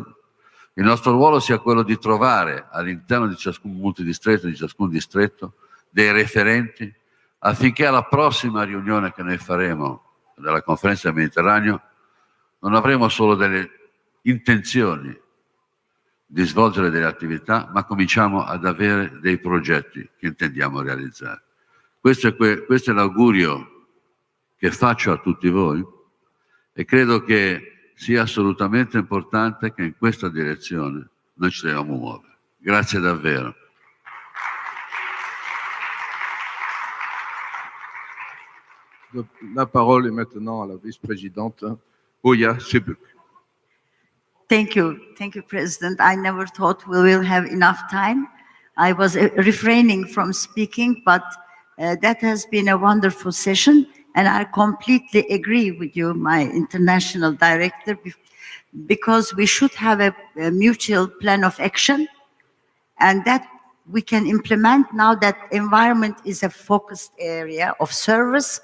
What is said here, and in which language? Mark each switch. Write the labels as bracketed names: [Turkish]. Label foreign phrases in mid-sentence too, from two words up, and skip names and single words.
[Italian] Il nostro ruolo sia quello di trovare all'interno di ciascun multidistretto, di ciascun distretto, dei referenti affinché alla prossima riunione che noi faremo della conferenza del Mediterraneo non avremo solo delle intenzioni di svolgere delle attività, ma cominciamo ad avere dei progetti che intendiamo realizzare. Questo è l'augurio che faccio a tutti voi e credo che sia assolutamente importante che in questa direzione noi ci dobbiamo muovere. Grazie davvero. [French] La parole est maintenant à la vice-présidente Oya Sebük. [English] Thank you, President. I never thought we will have enough time. I was refraining from speaking, but that has been a wonderful session, and I completely agree with you, my international director, because we should have a mutual plan of action, and that we can implement now that environment is a focused area of service.